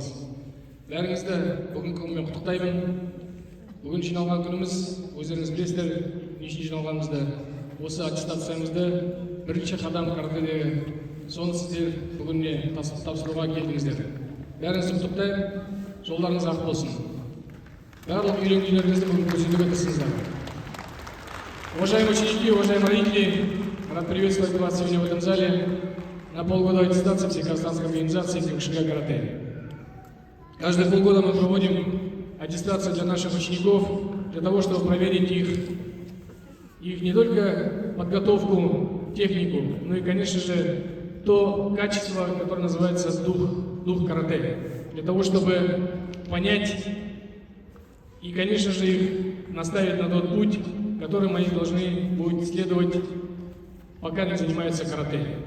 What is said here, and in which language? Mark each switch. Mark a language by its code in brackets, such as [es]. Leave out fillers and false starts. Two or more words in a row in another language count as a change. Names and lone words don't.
[kk] Бәріңізді бүгінгі күнмен құттықтаймын. Бүгін жиналған күніміз, өздеріңіз білесіздер, не үшін жиналғанымызды, осы аттестацияңызды бірінші қадам каратэдегі, соны сіздер бүгінне тапсыруға келдіңіздер. Бәріңізді құттықтаймын, жолдарыңыз ақ болсын. Барлық үйренгендеріңізді бүгін көрсетуге тырысыңыздар. [ru] Уважаемые ученики, уважаемые родители, рад приветствовать вас сегодня в этом зале на полгода аттестации Всеказахстанской организации Кёкушинкай карате. Каждые полгода мы проводим аттестацию для наших учеников, для того, чтобы проверить их не только подготовку, технику, но и, конечно же, то качество, которое называется дух карате, для того, чтобы понять и, конечно же, их наставить на тот путь, которым они должны будут следовать, пока не занимаются карате.